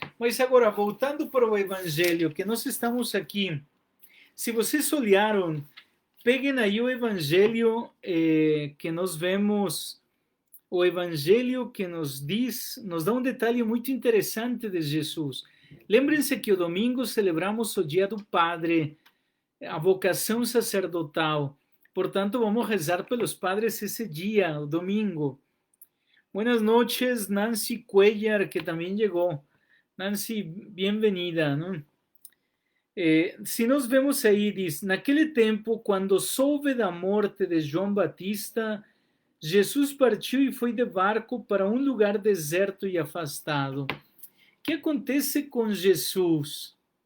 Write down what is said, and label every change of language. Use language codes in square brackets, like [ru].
[pt] Mas agora, voltando para o Evangelho, que nós estamos aqui, se vocês olharam, peguem aí o Evangelho que nós vemos, o Evangelho que nos dá um detalhe muito interessante de Jesus. Lembrem-se que o domingo celebramos o Dia do Padre, a vocação sacerdotal. Portanto, vamos rezar pelos padres esse dia, o domingo. [es] Buenas noches, Nancy Cuellar, que también llegó. Nancy, bienvenida, ¿no? [pt] Se nós vemos aí, diz, naquele tempo, quando soube da morte de João Batista, Jesus partiu e foi de barco para um lugar deserto e afastado. O que acontece com Jesus?